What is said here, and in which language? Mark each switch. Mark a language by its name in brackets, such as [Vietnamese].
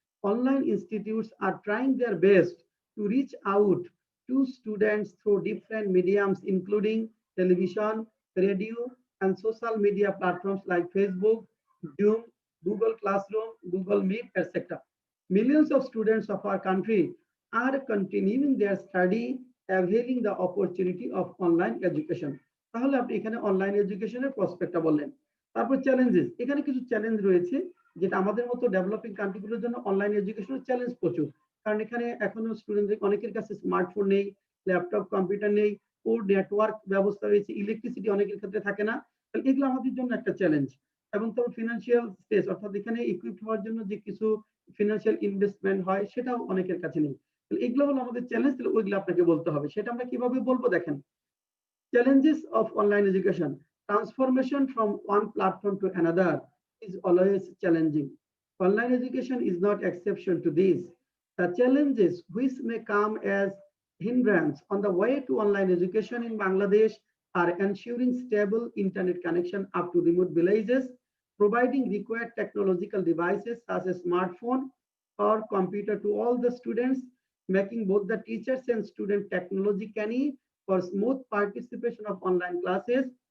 [English] Online institutes are trying their best to reach out to students through different mediums, including television, radio, and social media platforms like Facebook, Zoom, Google Classroom, Google Meet, etc. Millions of students of our country are continuing their study, availing the opportunity of online education. [Bangla] তাহলে আপনি এখানে online এডুকেশনের প্রসপেক্টটা বললেন। তারপর challenges, এখানে কিছু challenge রয়েছে যেটা আমাদের মতো ডেভেলপিং কান্ট্রিগুলোর জন্য অনলাইন এডুকেশনের চ্যালেঞ্জ প্রচুর। কারণ এখানে এখনো স্টুডেন্টদের অনেকের কাছে স্মার্টফোন নেই, ল্যাপটপ, কম্পিউটার নেই, পোর নেটওয়ার্ক ব্যবস্থা রয়েছে, ইলেকট্রিসিটি অনেকের ক্ষেত্রে থাকে না। তাহলে এগুলো আমাদের জন্য একটা চ্যালেঞ্জ। এবং তারপর ফিনান্সিয়াল স্ট্রেস, অর্থাৎ এখানে ইকুইপড হওয়ার জন্য যে কিছু ফিনান্সিয়াল ইনভেস্টমেন্ট হয় সেটাও অনেকের কাছে নেই। এগুলো হলো আমাদের চ্যালেঞ্জ, তাহলে ওইগুলো আপনাকে বলতে হবে। সেটা আমরা কিভাবে বলবো দেখেন, [English] challenges of online education. Transformation from one platform to another is always challenging. Online education is not exception to this. The challenges which may come as hindrance on the way to online education in Bangladesh are ensuring stable internet connection up to remote villages, providing required technological devices such as smartphone or computer to all the students, making both the teachers and student technologically for smooth participation of online classes,